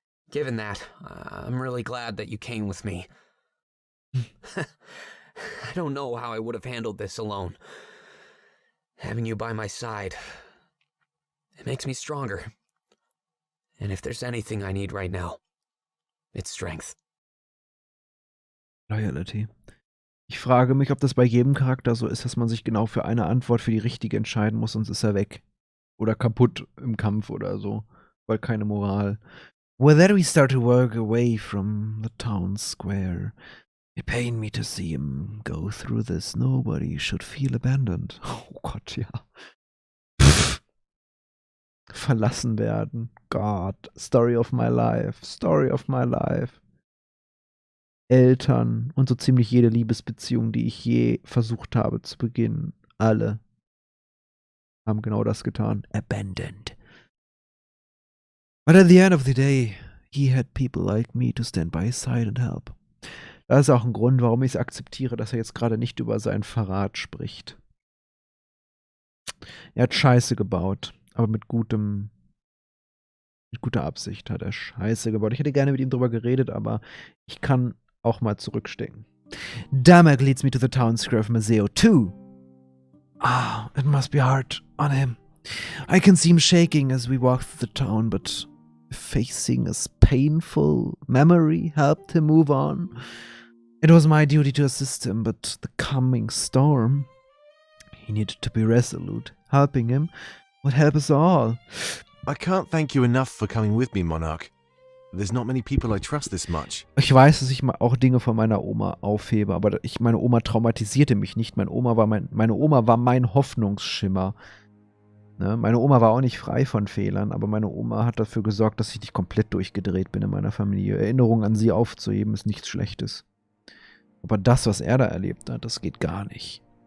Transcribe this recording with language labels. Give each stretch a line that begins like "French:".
English: Given that, I'm really glad that you came with me. I don't know how I would have handled this alone. Having you by my side, it makes me stronger. And if there's anything I need right now, it's strength. Loyalty.
German: Ich frage mich, ob das bei jedem Charakter so ist, dass man sich genau für eine Antwort für die richtige entscheiden muss, sonst ist er weg. Oder kaputt im Kampf oder so. Weil keine Moral.
English: Well, then we start to work away from the town square. It pained me to see him go through this. Nobody should feel abandoned.
German: Oh Gott, ja. Verlassen werden. God.
English: Story of my life. Story of my life.
German: Eltern und so ziemlich jede Liebesbeziehung, die ich je versucht habe zu beginnen. Alle haben genau das getan.
English: Abandoned. But at the end of the day, he had people like me to stand by his side and help.
German: Das ist auch ein Grund, warum ich es akzeptiere, dass er jetzt gerade nicht über seinen Verrat spricht. Er hat Scheiße gebaut, aber mit guter Absicht hat er Scheiße gebaut. Ich hätte gerne mit ihm drüber geredet, aber ich kann auch mal zurückstecken.
English: Damek leads me to the town square of Maseo too. Ah, it must be hard on him. I can see him shaking as we walk through the town, but facing a painful memory helped him move on. It was my duty to assist him, but the coming storm, he needed to be resolute. Helping him would help us all. I can't thank you enough for coming with me, Monarch. There's not many people I trust this much.
German: Ich weiß, dass ich mal auch Dinge von meiner Oma aufhebe, aber meine Oma traumatisierte mich nicht. Meine Oma war mein Hoffnungsschimmer. Ne? Meine Oma war auch nicht frei von Fehlern, aber meine Oma hat dafür gesorgt, dass ich nicht komplett durchgedreht bin in meiner Familie. Erinnerungen an sie aufzuheben ist nichts Schlechtes. Aber das, was er da erlebt hat, das geht gar nicht.